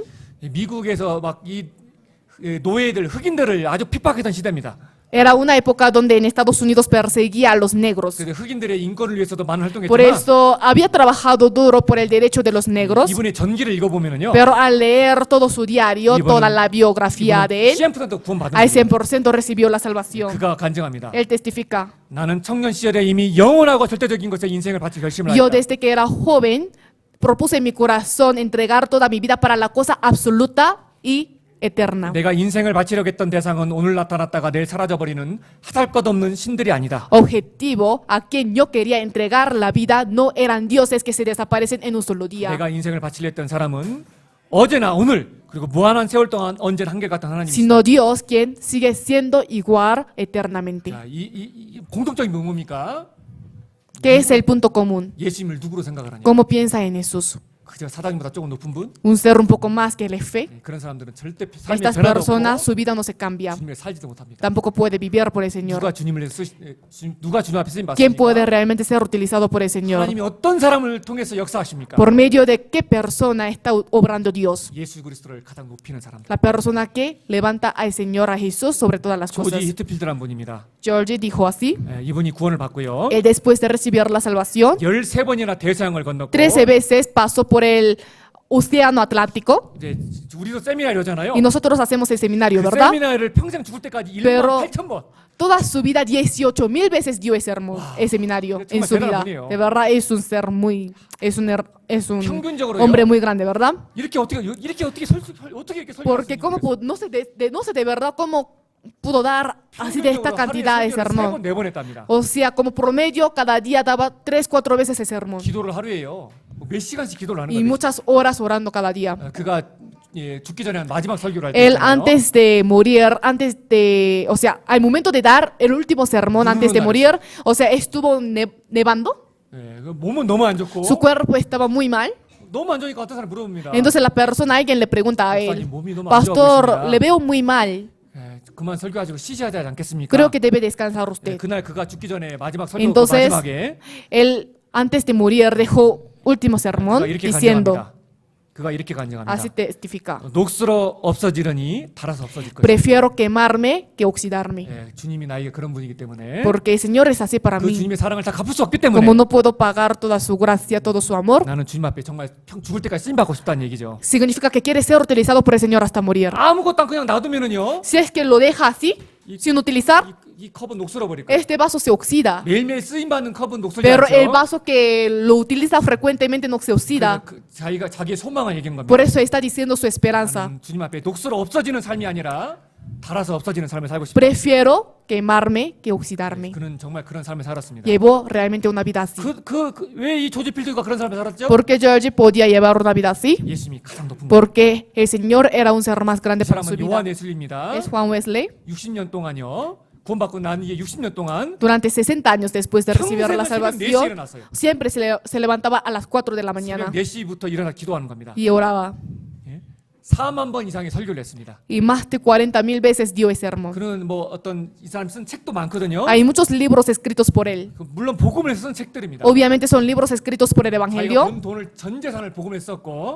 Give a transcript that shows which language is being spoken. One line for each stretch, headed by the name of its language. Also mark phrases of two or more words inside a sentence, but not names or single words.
Korean: 미국에서 막 이 노예들 흑인들을 아주 핍박했던 시대입니다.
Spanish: Era una época donde en Estados Unidos perseguía a los negros.
Korean: 그래서 흑인들의 인권을 위해서도 많은
Spanish: Por
Korean: 활동했지만
Spanish: eso había trabajado duro por el derecho de los negros.
Korean: 이분의 전기를 읽어보면요,
Spanish: Pero al leer todo su diario, toda la biografía de él,
Korean: 100% 구원받은
Spanish: al
Korean: 분이에요.
Spanish: 100% recibió la salvación.
Korean: 그가 간증합니다.
Spanish: Él testifica:
Korean: 나는 청년 시절에 이미 영원하고 절대적인 것에 인생을 바칠 결심을
Spanish: Yo
Korean: 하였다.
Spanish: desde que era joven propuse en mi corazón entregar toda mi vida para la cosa absoluta y eterna.
Korean: 내가 인생을 바치려고 했던 대상은 오늘 나타났다가 내일 사라져버리는 하잘것없는 신들이 아니다.
Spanish: Objetivo a quien yo quería entregar la vida no eran dioses que se desaparecen en un solo día,
Korean: 내가 인생을 바치려 했던 사람은 어제나 오늘 그리고 무한한 세월 동안 언제나 한결같은 하나님이시다.
Spanish: sino Dios quien sigue siendo igual eternamente.
Korean: 자, 이 공통적인 뭐 뭡니까?
Spanish: ¿Qué es el punto común?
Korean: 예수님을 누구로 생각을 하냐?
Spanish: ¿Cómo piensa en Jesús?
Korean: 그저 사장님보다 조금 높은 분?
Spanish: ¿Un ser un poco más que el fe?
Korean: 그런 사람들은 절대 삶의
Spanish: Estas
Korean: 변화도
Spanish: personas,
Korean: 없고
Spanish: su vida no se cambia.
Korean: 주님을 살지도 못합니다.
Spanish: Tampoco puede vivir por el Señor.
Korean: 누가 주님을 위해서 누가 주님 앞에 쓰임
Spanish: ¿Quién puede
Korean: 받습니까?
Spanish: realmente ser utilizado por el Señor?
Korean: 하나님이 어떤 사람을 통해서 역사하십니까?
Spanish: ¿Por medio de qué persona está obrando Dios?
Korean: 예수 그리스도를 가장 높이는 사람들.
Spanish: La persona que levanta al Señor, a Jesús, sobre todas las
Korean: 조지
Spanish: cosas.
Korean: 히트필드라는 분입니다.
Spanish: George dijo así.
Korean: 이분이 구원을 받고요.
Spanish: Él, después de recibir la salvación,
Korean: 13번이나 대서양을 건넜고
Spanish: 13 veces pasó por el Océano Atlántico.
Korean: 이제 우리도 세미나리오잖아요.
Spanish: Y nosotros hacemos el seminario,
Korean: 그
Spanish: ¿verdad?
Korean: 세미나리를 평생 죽을 때까지 1만
Spanish: Pero-
Korean: 8천 번.
Spanish: Toda su vida, 18,000 veces dio ese, el seminario en su vida. De verdad, es un ser muy, es un
Korean: 평균적으로요.
Spanish: hombre muy grande, ¿verdad?
Korean: 어떻게 이렇게 설명할
Spanish: Porque
Korean: 수
Spanish: cómo
Korean: 있겠어요?
Spanish: no sé de verdad cómo pudo dar así de esta cantidad de sermón.
Korean: 3번 4번 했답니다.
Spanish: O sea, como promedio, cada día daba 3-4 veces el sermón.
Korean: 기도를 하루에요. 몇 시간씩 기도를 하는
Spanish: Y
Korean: 거예요.
Spanish: muchas horas orando cada día.
Korean: 그가 죽기 전에 마지막 설교를 할 때
Spanish: Él antes de morir, o sea, al momento de dar el último sermón antes de morir, o sea, estuvo nevando.
Korean: 몸은 너무 안 좋고
Spanish: Su cuerpo estaba muy mal.
Korean: 너무 안 좋으니까 어떤 사람이 물어봅니다.
Spanish: Entonces la persona, alguien le pregunta a él:
Korean: 목사님, 몸이 너무 안 좋아
Spanish: Pastor,
Korean: 보이십니다.
Spanish: le veo muy mal.
Korean: 그만 설교하시고 쉬셔야 되지 않겠습니까?
Spanish: Creo que debe descansar usted.
Korean: 그날 그가 죽기 전에 마지막 설교
Spanish: Entonces,
Korean: 마지막에
Spanish: él antes de morir dejó último sermón
Korean: 그가 이렇게
Spanish: diciendo,
Korean: 간증합니다. 그가 이렇게 간증합니다.
Spanish: así testifica:
Korean: 녹슬어 없어지려니 달아서 없어질 것이다.
Spanish: Prefiero quemarme que oxidarme.
Korean: 주님이 나에게 그런 분이기 때문에
Spanish: Porque el Señor es así para
Korean: 그
Spanish: mí.
Korean: 주님의 사랑을 다 갚을 수 없기 때문에
Spanish: Como no puedo pagar toda su gracia, todo su amor,
Korean: 나는 주님 앞에 정말 죽을 때까지 쓰임 받고 싶다는 얘기죠.
Spanish: significa que quiere ser utilizado por el Señor hasta morir.
Korean: 아무것도 안 그냥 놔두면은요,
Spanish: Si es que lo deja así, sin utilizar,
Korean: 이 컵은 녹슬어 버릴 거예요.
Spanish: este vaso se oxida.
Korean: 매일매일 쓰임 받는 컵은 녹슬지
Spanish: Pero el
Korean: 않죠.
Spanish: vaso que lo utiliza frecuentemente no se oxida.
Korean: 자기의 소망을 얘기한 겁니다.
Spanish: Por eso está diciendo su esperanza:
Korean: 나는 주님 앞에 녹슬어 없어지는 삶이 아니라 달아서 없어지는 삶을 살고 싶다.
Spanish: Prefiero quemarme que oxidarme.
Korean: 그는 정말 그런 삶을 살았습니다.
Spanish: Llevó realmente una vida así.
Korean: 왜 이 조지 필드가 그런 삶을 살았죠?
Spanish: ¿Por qué George podía llevar una vida así?
Korean: 예수님이 가장 높은 거예요.
Spanish: Porque el Señor era un ser más grande
Korean: 이
Spanish: para su
Korean: 사람은
Spanish: vida.
Korean: 요한 웨슬리입니다.
Spanish: Es Juan Wesley.
Korean: 60년 동안요. 구원받고 난 이게 60년 동안
Spanish: Durante 60 años después de recibir la
Korean: 평생을 새벽 4시에
Spanish: salvación,
Korean: 일어났어요.
Spanish: siempre se levantaba a las 4 de la mañana
Korean: 새벽 4시부터 일어나 기도하는 겁니다.
Spanish: y oraba.
Korean: 4만 번 이상의 설교를 했습니다.
Spanish: Y más de 40,000 veces dio ese sermón.
Korean: 그는 뭐 어떤 이 사람 쓴 책도 많거든요.
Spanish: Hay muchos libros escritos por él.
Korean: 물론 복음을 쓴 책들입니다.
Spanish: Obviamente son libros escritos por el
Korean: 자기가
Spanish: Evangelio.
Korean: 번 돈을 전 재산을 복음에 썼고